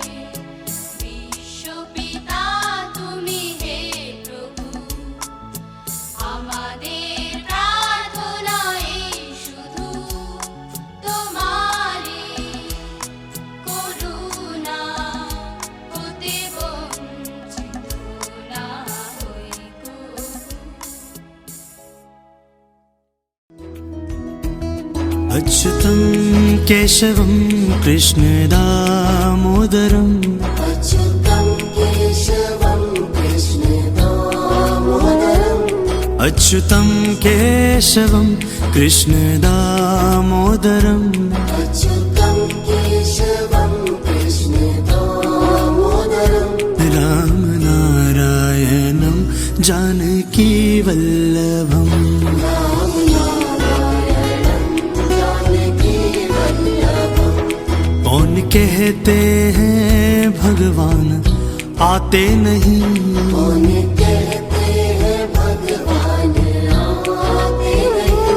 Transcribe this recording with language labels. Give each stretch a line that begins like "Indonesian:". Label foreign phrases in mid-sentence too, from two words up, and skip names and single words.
Bangla: বিশ্বপিতা তুমি হে প্রভু, আমাদের প্রার্থনা এই শুধু। তোমারই করুণা হতে বঞ্চিত না হই কবু।
Sanskrit: अच्युतं केशवं कृष्णदामोदरम् अच्युतं केशवं कृष्णदामोदरम् अच्युतं केशवं कृष्ण दामोदरम् अच्युतं केशवं कृष्ण दामोदरम् रामनारायणं जानकी वल्लभम्
Hindi: कौन कहते हैं भगवान आते नहीं, कौन कहते हैं भगवान आते नहीं,